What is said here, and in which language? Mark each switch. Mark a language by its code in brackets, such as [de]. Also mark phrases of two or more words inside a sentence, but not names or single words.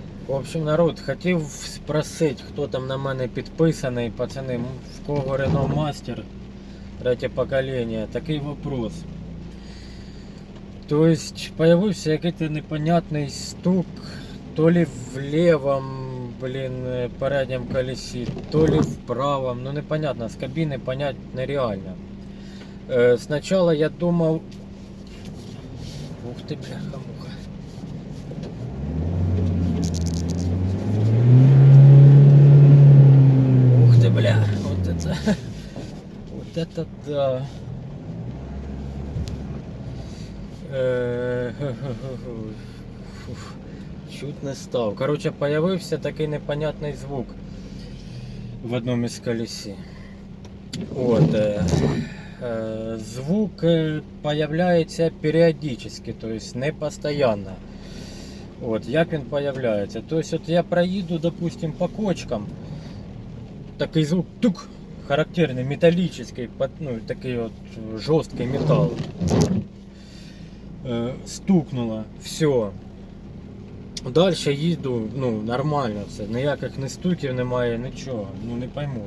[ru] В общем, [uk] народ, хотів спросити, хто там на мене підписаний, пацани, в кого Renault Master, третє покоління, такий вопрос. [ru] То есть, [uk] появився якийсь непонятний стук, [ru] то ли в левом, переднем [uk] колесі, [ru] то ли в правом, ну непонятно, [uk] з кабіни понять нереально. [ru] Сначала я думав... Ух ты, бляха-муха. Ух ты, бля, вот это... Вот это да. Чуть не став. [uk] Короче, появився такий непонятний звук в одному із колесі. От, звук появляється періодично, [ru] то есть не постоянно. [uk] От, як він появляється? [ru] То есть, [uk] от я проїду, допустим, [ru] по кочкам, [uk] такий звук тук, характерний, металлический, ну, такий от жорсткий метал. [ru] Стукнуло, все. [uk] Дальше їду, ну, нормально все, ніяких не стуків немає, нічого, [ru] ну не пойму.